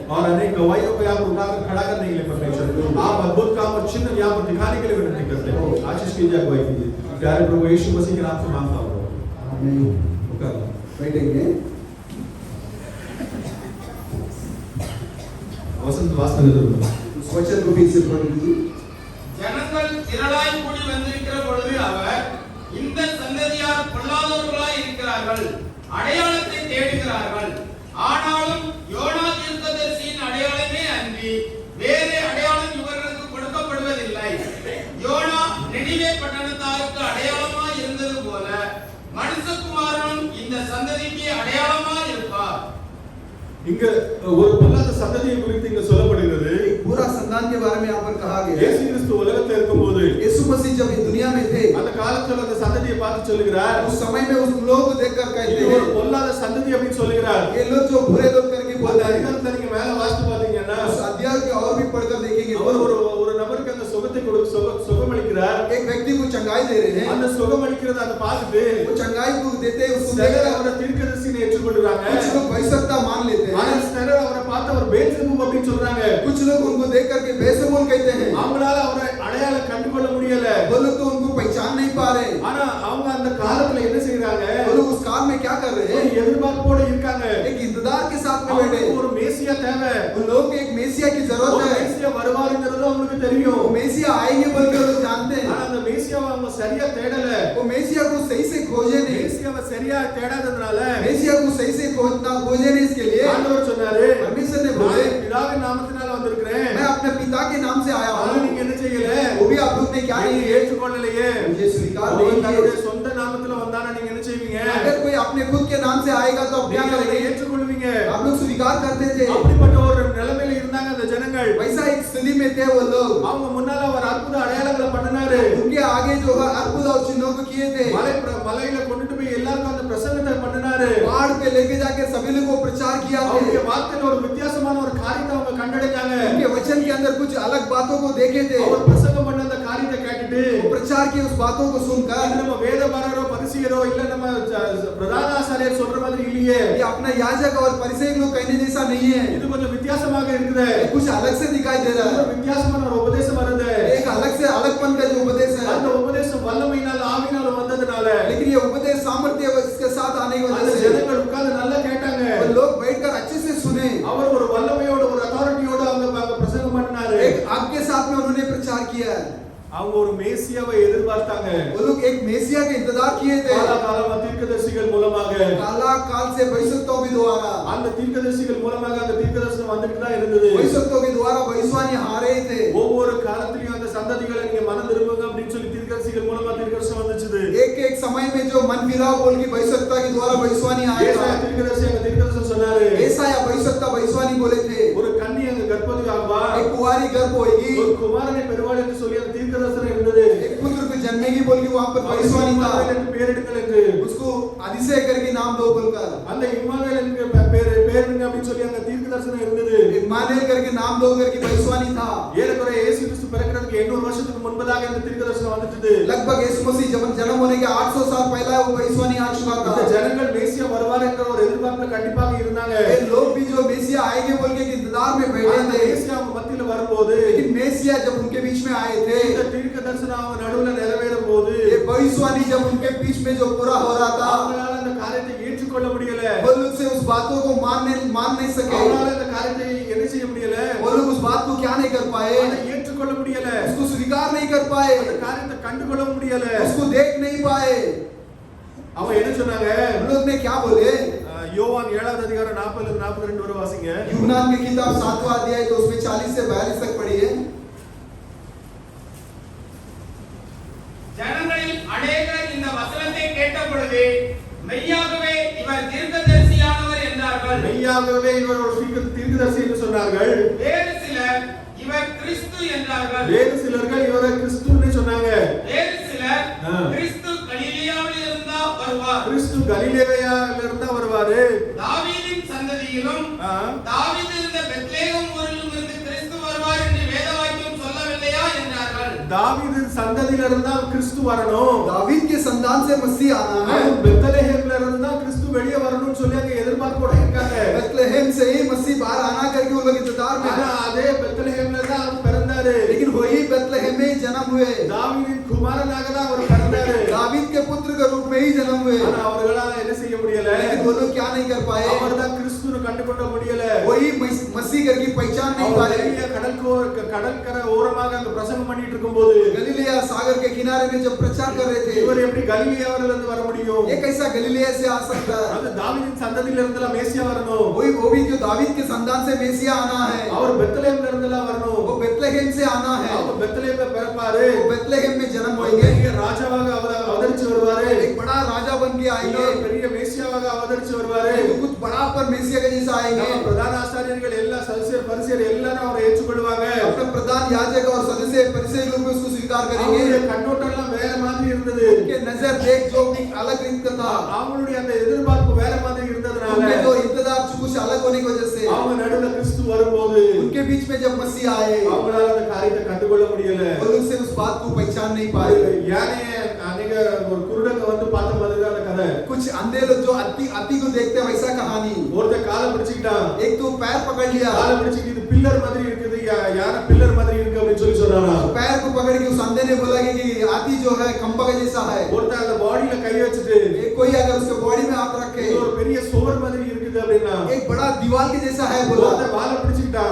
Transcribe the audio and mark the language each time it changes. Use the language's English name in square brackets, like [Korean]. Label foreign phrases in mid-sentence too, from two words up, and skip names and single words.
[Hindi] और अनेक गवाहियों को आप उठाकर खड़ा करने के लिए परमेश्वर आप अद्भुत काम और चिन्ह यहाँ पर दिखाने के लिए विनती करते हैं। आशीष कीजिए, अगुवाई कीजिए। प्यारे प्रभु यीशु मसीह के नाम से मांगता हूँ। बैठेंगे। वसंत वास्तव उस वचन को फिर से पढ़िए। [Tamil] ஜனங்கள் திரளாய் கூடி வந்திருக்கிற பொழுது அவர் இந்த சந்ததியார் பொல்லாதவர்களாய் இருக்கிறார்கள், அடையாளத்தை தேடுகிறார்கள். ஆனாலும் யோனா தீர்க்கதரிசியின் அடையாளமே அன்றி வேறு அடையாளம் இவர்களுக்கு கொடுக்கப்படுவதில்லை. யோனா நினிவே பட்டணத்தாருக்கு அடையாளமாய் இருந்தது போல மனுஷகுமாரனும் இந்த சந்ததிக்கு அடையாளமாய் இருப்பார். இங்க ஒரு பொல்லாத சந்ததியை குறித்து இங்க சொல்லப்படுகிறது। [Hindi] पूरा संतान के बारे में यहाँ पर कहा गया है। [Tamil] இயேசு கிறிஸ்து உலகத்தில் இருக்கும்போது [Hindi] यीशु मसीह जब इस दुनिया में थे [Tamil] அந்த காலத்துல அந்த சந்ததியை பார்த்து சொல்லுகிறார், [Hindi] उस समय में उस लोगों को देखकर कहते [Tamil] இது [Hindi] हैं [Tamil] ஒரு பொல்லாத சந்ததி அப்படின்னு சொல்லுகிறார்। [Hindi] ये लोग जो बुरे लोग करके [Tamil] அந்த [Hindi] बोलते हैं। [Tamil] அதிகாரத்தை நீங்க மேல வாசித்து பாத்தீங்கன்னா [Hindi] उस अध्याय के और भी पढ़कर देखेंगे [Tamil] அவர் ஒரு நபருக்கு அந்த சுகத்தை சுகமளிக்கிறார்। [Hindi] एक व्यक्ति को चंगाई दे रहे हैं। [Tamil] அந்த சுகமளிக்கிறத அந்த பார்த்துட்டு [Hindi] वो चंगाई को देते हैं, उसको [Tamil] சிலர் [Hindi] देखकर [Tamil] அவரை தீர்க்கதரிசின்னு ஏற்றுக்கொள்றாங்க। [Hindi] कुछ लोग वैश्यता मान लेते हैं। [Tamil] ஆனா சிலர் அவரை பார்த்து அவர் பெல்செபூல் அப்படின்னு சொல்றாங்க। [Hindi] कुछ लोग उनको देख करके बेसबूल कहते हैं। [Tamil] அவங்களால அவரை அடையாளம் கண்டுகொள்ள முடியல। [Hindi] वो लोग तो उनको पहचान नहीं पा रहे। [Tamil] ஆனா அவங்க அந்த காலத்துல என்ன செய்றாங்க? [Hindi] वो लोग उस काल में क्या कर रहे हैं? [Tamil] எதிர்பார்ப்போட இருக்காங்க। [Hindi] एक इंतजार के साथ में बैठे। [Tamil] ஒரு மேசியா தேவை। [Hindi] उन लोगों को एक मेसिया की जरूरत [Tamil] ஒரு [Hindi] है। [Tamil] மேசியா வருவாருங்கிறது அவங்களுக்கு தெரியும்। [Hindi] वो मेसिया आएंगे बोलकर लोग जानते हैं। [Tamil] ஆனா அந்த மேசியாவை அவங்க சரியா தேடல। [Hindi] वो मेसिया को सही से खोजे नहीं। [Tamil] மேசியாவை சரியா தேடாததனால [Hindi] मेसिया को सही से खोजे नहीं, इसके लिए [Tamil] ஆண்டவர் சொன்னாரு, [Hindi] परमेश्वर ने बोले [Tamil] பிதாவின் நாமத்தினால வந்திருக்கிறேன், [Hindi] मैं अपने पिता के नाम से आया [Tamil] ஆனா [Hindi] हूँ। [Tamil] நீங்க என்ன செய்யல? [Hindi] वो भी आप लोग ने क्या [Tamil] நீங்க [Hindi] नहीं [Tamil] ஏற்றுக்கொள்ளலையே। [Hindi] मुझे स्वीकार [Tamil] அவர் [Hindi] नहीं [Tamil] தன்னுடைய [Hindi] किया। [Tamil] சொந்த நாமத்துல வந்தானா நீங்க என்ன செய்வீங்க? [Hindi] अगर कोई अपने खुद के नाम से आएगा तो आप क्या [Tamil] நீங்க அதை [Hindi] करेंगे? [Tamil] ஏற்றுக்கொள்வீங்க। [Hindi] आप लोग स्वीकार करते थे। [Tamil] அப்படிப்பட்ட ஒரு நிலைமையில இருந்தா இருந்தாங்க அந்த ஜனங்கள். [Hindi] वैसा एक स्थिति में थे वो लोग। [Tamil] அவங்க முன்னால அவர் அற்புத அடையாளங்களை பண்ணினாரு. [Hindi] उनके आगे जो है अद्भुत और चिन्हों को किए थे। [Tamil] மலையில கொண்டுட்டு போய் எல்லாருக்கும் அந்த பிரசங்கத்தை பண்ணினாரு. [Hindi] पहाड़ पे लेके जाके सभी लोगों को प्रचार किया थे। [Tamil] அவருடைய வார்த்தையில ஒரு வித்தியாசமான ஒரு காரியத்தை அவங்க கண்டடைஞ்சாங்க. [Hindi] उनके वचन के अंदर कुछ अलग बातों को देखे थे। [Tamil] அவர் பிரசங்கம் பண்ண அந்த காரியத்தை கேட்டுட்டு [Hindi] प्रचार की उस बातों को सुनकर [Tamil] இது நம்ம வேதபாரகரோ பரிசேயரோ இல்ல நம்ம பிரதான ஆசாரியர் சொல்ற மாதிரி இல்லையே. [Hindi] ये अपना याजक और परिसेयक लोग कहने जैसा नहीं है। [Tamil] இது கொஞ்சம் வித்தியாசமாக இருக்குது. [Hindi] कुछ अलग से दिखाई दे रहा है। [Tamil] ஒரு வித்தியாசமான ஒரு உபதேசம் வருது. [Hindi] एक अलग से अलगपन का जो उपदेश है। [Tamil] அந்த உபதேசம் வல்லமையினால ஆவியினால வந்ததனால [Hindi] लेकिन ये उपदेश सामर्थ्य इसके साथ आने की [Tamil] அந்த [Hindi] वजह से [Tamil] ஜனங்கள் உட்கார்ந்து நல்லா கேட்டாங்க. [Hindi] और लोग बैठकर अच्छे से सुने। [Tamil] அவர் ஒரு வல்லமையோட ஒரு அத்தாரிட்டியோட அவங்க பிரசங்கம் பண்ணாரு. [Hindi] एक आपके साथ में उन्होंने प्रचार किया है। [Tamil] அவங்க ஒரு மேசியாவை எதிர்பார்த்தாங்க. [Hindi] वो लोग एक मेसिया का इंतजार किए थे। [Tamil] காலகாலமா தீர்க்கதரிசிகள் மூலமாக [Hindi] काला काल से भविष्यवाणियों के द्वारा [Tamil] அந்த தீர்க்கதரிசிகள் மூலமாக அந்த தீர்க்கதரிசனம் வந்துட்டு தான் இருந்தது. [Hindi] भविष्यवाणियों के द्वारा भविष्यवाणी आ रहे थे। [Tamil] ஒவ்வொரு காலத்திலயும் அந்த சந்ததிகளை நீங்க மனம் திரும்புங்க அப்படின்னு சொல்லி தீர்க்கதரிசிகள் மூலமா தீர்க்கதரிசனம் வந்துச்சு. [Hindi] एक एक समय में जो मन फिराव बोल के भविष्यवाणी के द्वारा भविष्यवाणी आया [Tamil] ஏசாயா [Hindi] था। [Tamil] தீர்க்கதரிசி அந்த தீர்க்கதரிசனம் சொன்னாரு. [Hindi] ஏசாயா भविष्यवाणी बोले थे। [Tamil] ஒரு கன்னி அங்க கர்ப்பவதி ஆவா, [Hindi] एक कुंवारी गर्भ होगी, [Tamil] ஒரு குமாரனை பெறுவாள் என்று சொல்லி அந்த தீர்க்கதரிசனம் இருந்தது. [Hindi] एक पुत्र को जन्मेगी बोल के वहां पर भविष्यवाणी था। [Tamil] என்று பேரெடுங்கள் என்று [Hindi] उसको அதிசய करके नाम दो बोलकर [Tamil] அந்த இம்மானுவேல் என்று பேருங்க அப்படின்னு சொல்லி அங்க தீர்க்கதரிசனம் இருந்தது. [Hindi] इम्मानुएल करके नाम दो करके भविष्यवाणी था। [Tamil] ஏறக்குறைய இயேசு கிறிஸ்து பிறக்கிறதுக்கு 800 வருஷத்துக்கு முன்பதாக இந்த தீர்க்கதரிசனம் வந்துச்சு. [Hindi] लगभग यीशु मसीह जब जन्म होने के 800 साल पहले वो भविष्यवाणी आ चुका था। [Tamil] இந்த ஜனங்கள் மேசியா வருவார் என்ற ஒரு எதிர்பார்ப்புல கண்டிப்பாக இருந்தாங்க. [Hindi] ये लोग भी जो मेसिया आएंगे बोल के इंतजार में बैठे [Tamil] அந்த [Hindi] थे। [Tamil] மேசியா அவங்க மத்தியில வரும்போது [Hindi] लेकिन मेसिया जब उनके बीच में आए थे, [Tamil] இந்த தீர்க்கதரிசனம் அவங்க நடுவுல நிறைவேறும் போது [Hindi] ये भविष्यवाणी जब उनके बीच में जो पूरा हो रहा था, [Tamil] அவங்களால அந்த காரியத்தை ஏற்றுக்கொள்ள முடியல. [Hindi] वो लोग से उस बातों को मान नहीं सके। [Tamil] அவங்களால அந்த காரியத்தை என்ன செய்ய முடியல. [Hindi] वो लोग उस बात को क्या नहीं कर पाए, [Tamil] அதை ஏற்றுக்கொள்ள முடியல. [Hindi] उसको स्वीकार नहीं कर पाए, [Tamil] அந்த காரியத்தை கண்டுகொள்ள முடியல. [Hindi] उसको देख नहीं पाए। [Tamil] அவங்க என்ன சொன்னாங்க? [Hindi] उन लोग ने क्या बोले? [Tamil] யோவான் 7வது அதிகாரம் 40 ல 42 வரை வாசிங்க. [Hindi] यूहन्ना की किताब 7वां अध्याय तो उसमें 40 से 42 तक पढ़िए। [Tamil] ஜனங்களில் அநேகர் இந்த வசனத்தை கேட்ட பொழுது மெய்யாகவே இவர் தீர்க்கதரிசியானவர் என்றார்கள். மெய்யாகவே இவர் ஒரு தீர்க்கதரிசி என்று சொன்னார்கள். வேறு சிலர் இவர் கிறிஸ்து என்றார்கள். வேறு சிலர்கள் இவரை கிறிஸ்துன்னு சொன்னாங்க. வேறு சிலர் கிறிஸ்து கலிலேயாவில் இருந்தா வருவார். கிறிஸ்து கலிலேயாவில் இருந்தா வருவாரு. தாவீதின் சந்ததியிலும் தாவீது இருந்த பெத்லகேம் ஊரிலும் இருந்து கிறிஸ்து வருவார் என்று வேதவாக்கியம் சொல்லவில்லையா என்றார்கள். தாவீது சந்ததியில இருந்தா கிறிஸ்து வரணும். [Hindi] दावीद के संतान से मसीह आना है। [Tamil] பெத்லகேம்ல இருந்தா கிறிஸ்து வெளியே வரணும்னு சொல்லி அங்க எதிர்பார்ப்போட இருக்காங்க. [Hindi] बेथलेहम से ही मसीह बाहर आना करके वो लोग इंतजार में [Tamil] ஆனா [Hindi] हैं। [Tamil] அதே பெத்லகேம்ல தான் அவர் பிறந்தாரு. [Hindi] लेकिन वही बेथलेहम में ही जन्म हुए। [Tamil] தாவீதின் குமாரனாக தான் அவர் பிறந்தாரு. [Hindi] दावीद के पुत्र के रूप में ही जन्म हुए। [Tamil] ஆனா அவர்களால என்ன செய்ய முடியல. [Hindi] लेकिन वो लोग क्या नहीं कर पाए, [Tamil] அவர்தான் கிறிஸ்துன்னு கண்டுகொள்ள முடியல. [Hindi] वही मसीह करके पहचान नहीं पाए। [Tamil] கடற்கரை ஓரமாக அங்க பிரசங்கம் பண்ணிட்டு இருக்கும்போது [Hindi] गलीलिया सागर के किनारे में जब प्रचार कर रहे थे, [Tamil] இவர் எப்படி கலிலேயாவில இருந்து வர முடியும்? [Hindi] ये कैसा गलीलिया से आ सकता है? [Tamil] அது தாவீதின் சந்ததியில இருந்துல மேசியா வரணும். [Hindi] वो भी जो दावीद के संतान से मेसिया आना है, [Tamil] அவர் பெத்லகேம்ல இருந்துல வரணும். [Hindi] वो बेथलेहम से आना है। [Tamil] அவர் பெத்லகேம்ல பிறப்பாரு. [Hindi] वो बेथलेहम में जन्म [Tamil] ஒரு [Hindi] होंगे, [Tamil] பெரிய ராஜாவாக அவர் அவதரிச்சு வருவாரு. [Hindi] एक बड़ा राजा बन के आएंगे, [Tamil] ஒரு பெரிய மேசியாவாக அவதரிச்சு வருவாரு. [Hindi] वो कुछ बड़ा पर मेसिया के जैसा आएंगे। [Tamil] நம்ம பிரதான ஆசாரியர்கள் எல்லா சதுசேயர் பரிசேயர் எல்லாரும் அவரை ஏற்றுக்கொள்வாங்க. [Hindi] अपने प्रधान याजक और सदस्य परिसेयक लोग भी उसको स्वीकार करेंगे। [Tamil] அவருடைய கண்ணோட்டம் எல்லாம் வேற மாதிரி இருந்தது. [Hindi] उनके नजर देख जो एक अलग रीत था, [Tamil] அவங்களுடைய அந்த எதிர்பார்ப்பு வேற மாதிரி இருந்ததுனால [Hindi] उनके जो इंतजार कुछ अलग होने की वजह से [Tamil] அவங்க நடுவுல கிறிஸ்து வரும்போது [Hindi] उनके बीच में जब मसीह आए, [Tamil] அவங்களால அந்த காரியத்தை கண்டுகொள்ள முடியல. [Hindi] वो लोग से उस बात को पहचान नहीं पाए। [Tamil] யானே அநேக ஒரு குருடங்க வந்து பார்த்த மாதிரி தான் அந்த கதை. [Hindi] कुछ अंधे लोग जो अति को देखते हैं वैसा कहानी। [Tamil] ஒருத்தன் காலை பிடிச்சிட்டான். [Hindi] एक तो पैर पकड़ लिया, [Tamil] காலை பிடிச்சிட்டு இது பில்லர் மாதிரி இருக்குது, யார பில்லர் மாதிரி இருக்கு அப்படின்னு சொல்லி சொன்னானா. [Hindi] पैर को पकड़ के उस अंधे ने बोला कि हाथी जो है खंबा का जैसा है। [Tamil] ஒருத்தன் அந்த பாடியில கை வச்சிட்டு [Hindi] एक कोई अगर उसके बॉडी में हाथ रखे, [Tamil] இது ஒரு பெரிய சுவர் மாதிரி இருக்குது அப்படின்னா [Hindi] एक बड़ा दीवार के जैसा है बोला। [Tamil] ஒருத்தன் வாலை பிடிச்சிட்டான்.